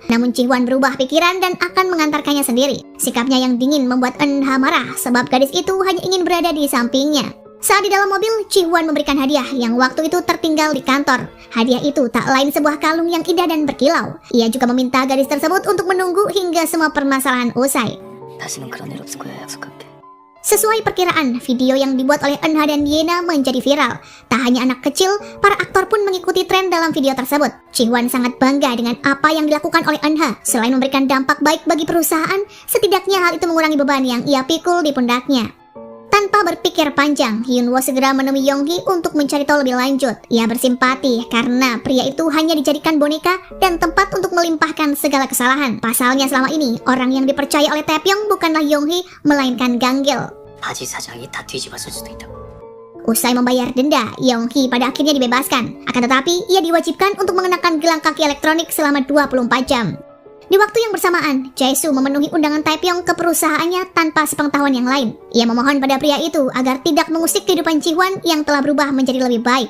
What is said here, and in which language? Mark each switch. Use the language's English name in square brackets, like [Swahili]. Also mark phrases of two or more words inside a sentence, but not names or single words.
[Indonesian] Namun Ji-hwan berubah pikiran dan akan mengantarkannya sendiri. Sikapnya yang dingin membuat Eunha marah sebab gadis itu hanya ingin berada di sampingnya. Saat di dalam mobil, Ji-hwan memberikan hadiah yang waktu itu tertinggal di kantor. Hadiah itu tak lain sebuah kalung yang indah dan berkilau. Ia juga meminta gadis tersebut untuk menunggu hingga semua permasalahan usai. [Korean] 다시는 그런 일 없을 거야, 약속할게. [Indonesian] Sesuai perkiraan, video yang dibuat oleh Eunha dan Yena menjadi viral. Tak hanya anak kecil, para aktor pun mengikuti tren dalam video tersebut. Ji-hwan sangat bangga dengan apa yang dilakukan oleh Eunha. Selain memberikan dampak baik bagi perusahaan, setidaknya hal itu mengurangi beban yang ia pikul di pundaknya. Tanpa berpikir panjang, Hyun-woo segera menemui Yong-hee untuk mencari tahu lebih lanjut. Ia bersimpati karena pria itu hanya dijadikan boneka dan tempat untuk melimpahkan segala kesalahan. Pasalnya selama ini, orang yang dipercaya oleh Taepyeong bukanlah Yong-hee, melainkan Ganggil. [Korean] 바지 사장이 다 뒤집었을 수도 있다고. [Indonesian] Usai membayar denda, Yong-hee pada akhirnya dibebaskan. Akan tetapi, ia diwajibkan untuk mengenakan gelang kaki elektronik selama 24 jam. Di waktu yang bersamaan, Jae-soo memenuhi undangan Taepyeong ke perusahaannya tanpa sepengetahuan yang lain. Ia memohon pada pria itu agar tidak mengusik kehidupan Ji-hwan yang telah berubah menjadi lebih baik.